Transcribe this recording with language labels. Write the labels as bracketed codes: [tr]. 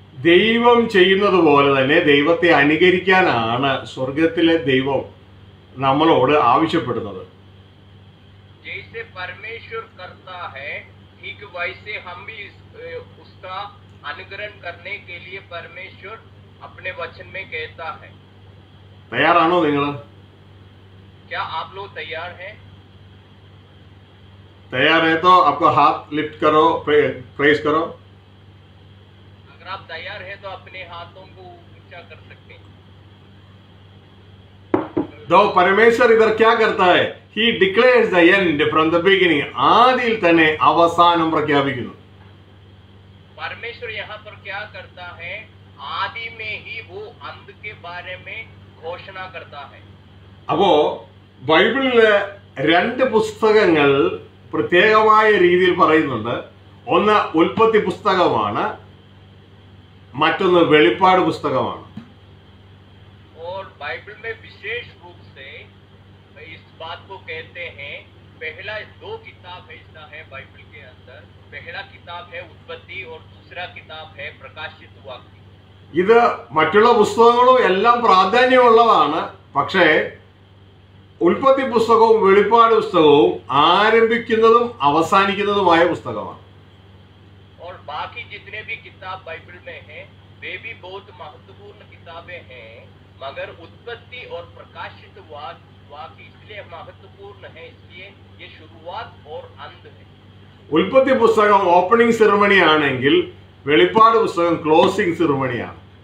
[ml] ദൈവം ചെയ്യുന്നത് പോലെ തന്നെ ദൈവത്തെ അനുകരിക്കാനാണ് സ്വർഗത്തിലെ ദൈവം നമ്മളോട് ആവശ്യപ്പെടുന്നത്. [hi] जैसे परमेश्वर करता है ठीक वैसे हम भी उसका अनुकरण करने के लिए परमेश्वर अपने वचन में कहता है। [ml] തയ്യാറാണോ നിങ്ങൾ? [hi] क्या आप लोग तैयार हैं? तैयार है तो आपको हाथ लिफ्ट करो, प्रेस करो. अगर आप तैयार हैं तो अपने हाथों को ऊंचा कर सकते हैं। तो परमेश्वर इधर क्या करता है? [en] He declares the end from the beginning. [ml] ആദിയിൽ തന്നെ അവസാനം പ്രഖ്യാപിക്കുന്നു. [hi] परमेश्वर यहाँ पर क्या करता है? आदि में ही वो अंत के बारे में घोषणा करता है। [ml] അപ്പോ ബൈബിളിലെ 2 പുസ്തകങ്ങൾ പ്രത്യേകമായ രീതിയിൽ പറയുന്നുണ്ട്. ഒന്ന് ഉൽപ്പത്തി പുസ്തകമാണ്, മറ്റൊന്ന് വെളിപ്പാട് പുസ്തകമാണ്. [hi] और बाइबल में विशेष रूप से इस बात को कहते हैं, पहला 2 किताब ऐसा है बाइबल के अंदर, पहला किताब है उत्पत्ति और दूसरा किताब है प्रकाशित वाक्य। [ml] ഇത് മറ്റുള്ള പുസ്തകങ്ങളും എല്ലാം പ്രാധാന്യമുള്ളതാണ്. പക്ഷേ ഉൽപ്പത്തി പുസ്തകവും വെളിപ്പാട് പുസ്തകവും ആരംഭിക്കുന്നതും അവസാനിക്കുന്നതുമായ പുസ്തകമാണ്. [hi] और बाकी जितने भी किताब बाइबल में हैं वे भी बहुत महत्वपूर्ण किताबें हैं, मगर उत्पत्ति और प्रकाशित वाक्य इसलिए महत्वपूर्ण है, इसलिए ये शुरुआत और अंत है। [ml] ഉൽപ്പത്തി പുസ്തകം ഓപ്പണിംഗ് സെറിമണി ആണെങ്കിൽ വെളിപ്പാട് പുസ്തകം ക്ലോസിംഗ് സെറിമണിയാണ്.